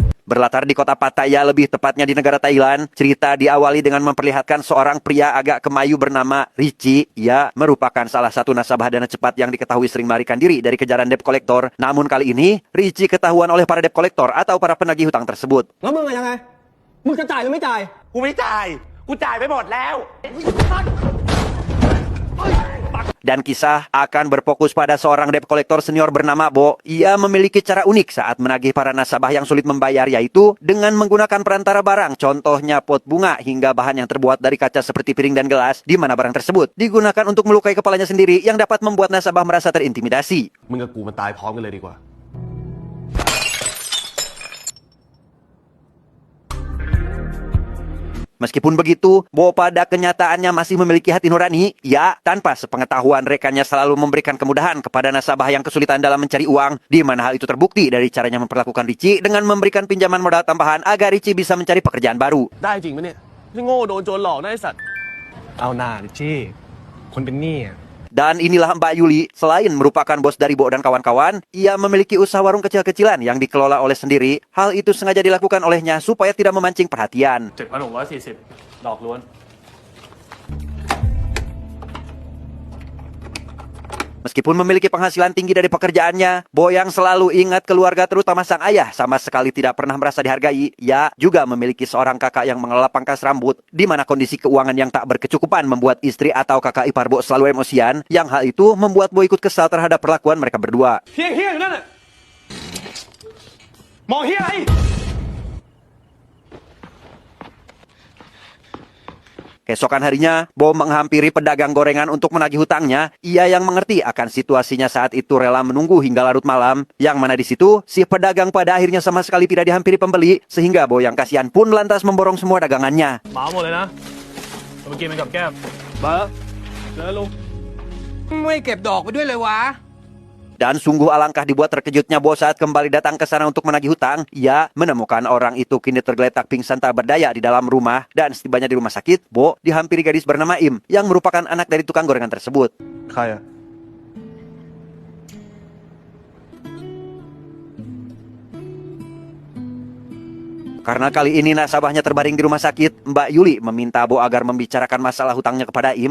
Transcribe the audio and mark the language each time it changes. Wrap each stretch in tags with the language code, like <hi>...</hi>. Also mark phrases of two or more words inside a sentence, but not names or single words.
<id>Berlatar di kota Pattaya, lebih tepatnya di negara Thailand, cerita diawali dengan memperlihatkan seorang pria agak kemayu bernama Richie. Ia merupakan salah satu nasabah dana cepat yang diketahui sering melarikan diri dari kejaran</id> <en>debt collector.</en> <id>Namun kali ini, Richie ketahuan oleh para</id> <en>debt collector</en> <id>atau para penagih hutang tersebut.</id> <th>แล้วมึงอะยังไงมึงจะจ่ายหรือไม่จ่าย กูไม่จ่าย กูจ่ายไปหมดแล้ว</th> <id>Dan kisah akan berfokus pada seorang</id> <en>debt collector</en> <id>senior bernama Bo. Ia memiliki cara unik saat menagih para nasabah yang sulit membayar, yaitu dengan menggunakan perantara barang, contohnya pot bunga hingga bahan yang terbuat dari kaca seperti piring dan gelas, di mana barang tersebut digunakan untuk melukai kepalanya sendiri yang dapat membuat nasabah merasa terintimidasi.</id> <th>มึงกับกูมันตายพร้อมกันเลยดีกว่า</th> <id>Meskipun begitu, Bo pada kenyataannya masih memiliki hati nurani. Ya, tanpa sepengetahuan rekannya selalu memberikan kemudahan kepada nasabah yang kesulitan dalam mencari uang, di mana hal itu terbukti dari caranya memperlakukan Richie dengan memberikan pinjaman modal tambahan agar Richie bisa mencari pekerjaan baru.</id> <th>ได้จริงไหมเนี่ยที่โง่โดนโจรหลอกนะไอ้สัตว์ เอาหน้าดิจี้คนเป็นหนี้อะ</th> <id>Dan inilah Mbak Yuli, selain merupakan bos dari Bo dan kawan-kawan, ia memiliki usaha warung kecil-kecilan yang dikelola oleh sendiri. Hal itu sengaja dilakukan olehnya supaya tidak memancing perhatian.</id> <th>7,640 ดอกล้วน</th> <id>Meskipun memiliki penghasilan tinggi dari pekerjaannya, Bo yang selalu ingat keluarga terutama sang ayah sama sekali tidak pernah merasa dihargai. Ia juga memiliki seorang kakak yang mengelola pangkas rambut, di mana kondisi keuangan yang tak berkecukupan membuat istri atau kakak ipar Bo selalu emosian, yang hal itu membuat Bo ikut kesal terhadap perlakuan mereka berdua.</id> <th>เฮี้ยอยู่นั่นน่ะมองเฮี้ยอะไร</th> <id>Keesokan harinya, Bo menghampiri pedagang gorengan untuk menagih hutangnya. Ia yang mengerti akan situasinya saat itu rela menunggu hingga larut malam. Yang mana di situ, si pedagang pada akhirnya sama sekali tidak dihampiri pembeli, sehingga Bo yang kasihan pun lantas memborong semua dagangannya.</id> <th>เหมาหมดเลยนะเอาไปกินเป็นกับแก้ม บ้าแล้วลุงไม่เก็บดอกไปด้วยเลยวะ</th> <id>Dan sungguh alangkah dibuat terkejutnya Bo saat kembali datang ke sana untuk menagih hutang. Ia menemukan orang itu kini tergeletak pingsan tak berdaya di dalam rumah. Dan setibanya di rumah sakit, Bo dihampiri gadis bernama Im yang merupakan anak dari tukang gorengan tersebut.</id> <th>ใครอะ</th> <id>Karena kali ini nasabahnya terbaring di rumah sakit, Mbak Yuli meminta Bo agar membicarakan masalah hutangnya kepada Im.</id>